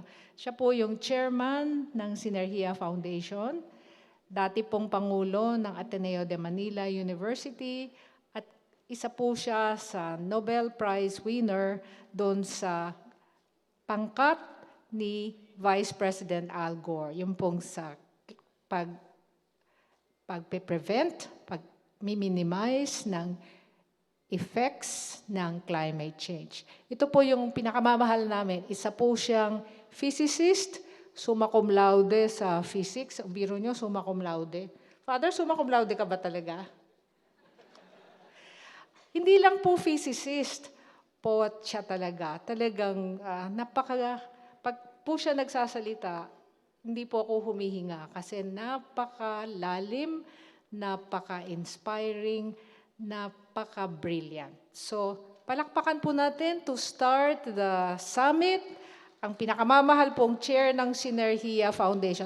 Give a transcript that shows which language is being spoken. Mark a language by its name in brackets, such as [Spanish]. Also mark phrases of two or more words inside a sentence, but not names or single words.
[Filipino] Siya po yung chairman ng Synergeia Foundation, dati pong pangulo ng Ateneo de Manila University, at isa po siya sa Nobel Prize winner doon sa pangkat ni Vice President Al Gore, yung pong sa pag-prevent, pag-minimize ng effects ng [English] climate change. [Filipino] Ito po yung pinakamamahal namin. Isa po siyang physicist, [Latin] summa cum laude [Filipino] sa physics. Ang biro nyo, [Latin] summa cum laude. Father, summa cum laude [Filipino] ka ba talaga? Hindi lang po physicist, poet siya talaga. Talagang pag po siya nagsasalita, hindi po ako humihinga kasi napakalalim, napaka-inspiring, napaka-brilliant. So, palakpakan po natin [English] to start the summit, [Filipino] ang pinakamamahal pong chair ng Synergeia Foundation.